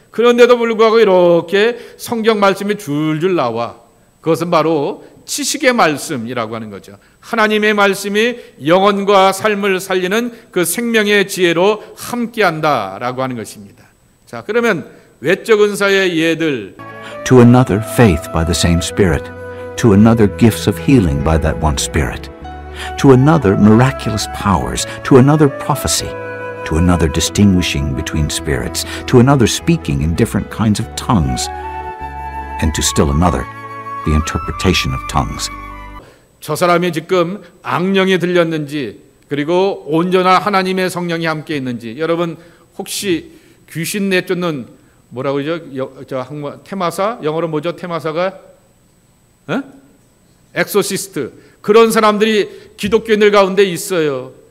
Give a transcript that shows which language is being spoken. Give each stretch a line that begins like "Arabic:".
Korean: 그런데도 불구하고 이렇게 성경 말씀이 줄줄 나와. 그것은 바로 지식의 말씀이라고 하는 거죠. 하나님의 말씀이 영혼과 삶을 살리는 그 생명의 지혜로 함께한다라고 하는 것입니다. 자, 그러면 외적 은사의 예들.
English: To another faith by the same Spirit, to another gifts of healing by that one Spirit, to another miraculous powers, to another prophecy, to another distinguishing between spirits, to another speaking in different kinds of tongues, and to still another the interpretation of tongues.
Korean: 저 사람이 지금 악령이 들렸는지, 그리고 온전한 하나님의 성령이 함께 있는지, 여러분 혹시 귀신 내쫓는 뭐라고 그러죠? 테마사, 영어로 뭐죠? 테마사가 엑소시스트, 그런 사람들이 기독교인들 가운데 있어요.